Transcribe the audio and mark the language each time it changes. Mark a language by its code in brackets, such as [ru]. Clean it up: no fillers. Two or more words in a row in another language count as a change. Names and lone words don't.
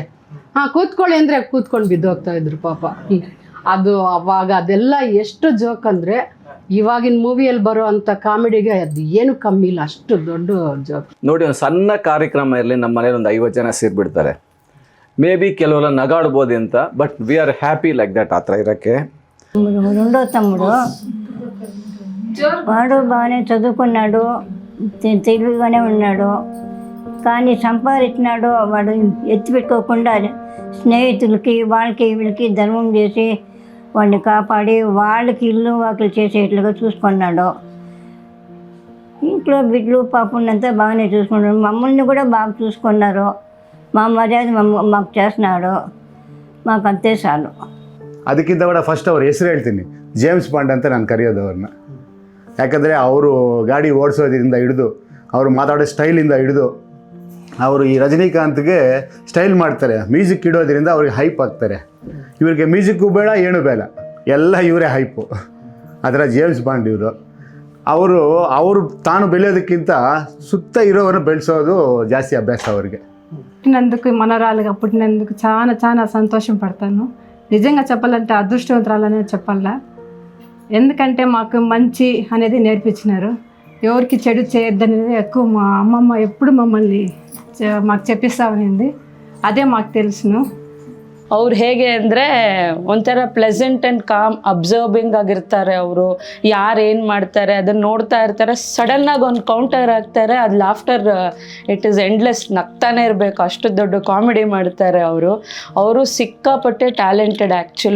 [kn] ಕೂತ್ಕೊಳ್ಳಿ ಅಂದರೆ ಕೂತ್ಕೊಂಡು ಬಿದ್ದೋಗ್ತಾ ಇದ್ರು ಪಾಪ. ಅದು ಅವಾಗ ಅದೆಲ್ಲ ಎಷ್ಟು ಜೋಕ್ ಅಂದರೆ ಇವಾಗಿನ ಮೂವಿಯಲ್ಲಿ ಬರೋ ಅಂಥ ಕಾಮಿಡಿಗೆ ಅದು ಏನು ಕಮ್ಮಿ ಇಲ್ಲ, ಅಷ್ಟು ದೊಡ್ಡ ಜೋಕ್. ನೋಡಿ, ಒಂದು ಸಣ್ಣ ಕಾರ್ಯಕ್ರಮ ಇರಲಿ, ನಮ್ಮ ಮನೇಲಿ ಒಂದು 50 ಜನ ಸೇರಿಬಿಡ್ತಾರೆ. [en] may be [kn] ಕೆಲವೆಲ್ಲ ನಗಾಡ್ಬೋದು ಅಂತ, [en] but we are happy like that. ఆ ತರ ఇరకే [te] రెండో తమ్ముడు వాడు బాగానే చదువుకున్నాడు, తెలివిగానే ఉన్నాడు. కానీ సంపాదించినాడు వాడు ఎత్తిపెట్టుకోకుండా స్నేహితులకి వాళ్ళకి వీళ్ళకి ధర్మం చేసి వాడిని కాపాడి వాళ్ళకి ఇల్లు వాకిలు చేసేట్లుగా చూసుకున్నాడు. ఇంట్లో బిడ్డలు పాపంతా బాగానే చూసుకున్నాడు. మమ్మల్ని కూడా బాగా చూసుకున్నారు. మా మర్యాద మాకు చేస్తున్నాడు, మాకు అంతే చాలు. [kn] ಅದಕ್ಕಿಂತ ಕೂಡ ಫಸ್ಟ್ ಅವ್ರ ಹೆಸರು ಹೇಳ್ತೀನಿ, ಜೇಮ್ಸ್ ಬಾಂಡ್ ಅಂತ ನಾನು ಕರೆಯೋದು ಅವ್ರನ್ನ. ಯಾಕಂದರೆ ಅವರು ಗಾಡಿ ಓಡಿಸೋದ್ರಿಂದ ಹಿಡಿದು, ಅವರು ಮಾತಾಡೋ ಸ್ಟೈಲಿಂದ ಹಿಡಿದು, ಅವರು ಈ ರಜನಿಕಾಂತ್ಗೆ ಸ್ಟೈಲ್ ಮಾಡ್ತಾರೆ, ಮ್ಯೂಸಿಕ್ ಇಡೋದ್ರಿಂದ ಅವ್ರಿಗೆ ಹೈಪ್ ಆಗ್ತಾರೆ. ಇವ್ರಿಗೆ ಮ್ಯೂಸಿಕ್ಕು ಬೇಡ, ಏನು ಬೇಡ, ಎಲ್ಲ ಇವರೇ ಹೈಪು. ಅದರ ಜೇಮ್ಸ್ ಬಾಂಡ್ ಇವರು. ಅವರು ತಾನು ಬೆಳೆಯೋದಕ್ಕಿಂತ ಸುತ್ತ ಇರೋವನ್ನ ಬೆಳೆಸೋದು ಜಾಸ್ತಿ ಅಭ್ಯಾಸ ಅವ್ರಿಗೆ. [te] పుట్టినందుకు మనరాలుగా పుట్టినందుకు చాలా చాలా సంతోషం పడతాను. నిజంగా చెప్పాలంటే అదృష్టవంతురాలనే చెప్పాలా. ఎందుకంటే మాకు మంచి అనేది నేర్పించినారు. ఎవరికి చెడు చేయొద్దనేది ఎక్కువ మా అమ్మమ్మ ఎప్పుడు మమ్మల్ని మాకు చెప్పిస్తా ఉన్నింది. అదే మాకు తెలుసును. [kn] ಅವ್ರು ಹೇಗೆ ಅಂದರೆ ಒಂಥರ [en] pleasant and calm observing [kn] ಆಗಿರ್ತಾರೆ. ಅವರು ಯಾರು ಏನು ಮಾಡ್ತಾರೆ ಅದನ್ನು ನೋಡ್ತಾ ಇರ್ತಾರೆ. ಸಡನ್ನಾಗಿ ಒಂದು ಕೌಂಟರ್ ಆಗ್ತಾರೆ, ಅದು [en] laughter it is endless, [kn] ನಗ್ತಾನೆ ಇರಬೇಕು, ಅಷ್ಟು ದೊಡ್ಡ ಕಾಮಿಡಿ ಮಾಡ್ತಾರೆ ಅವರು ಸಿಕ್ಕಾಪಟ್ಟೆ [en] talented actually.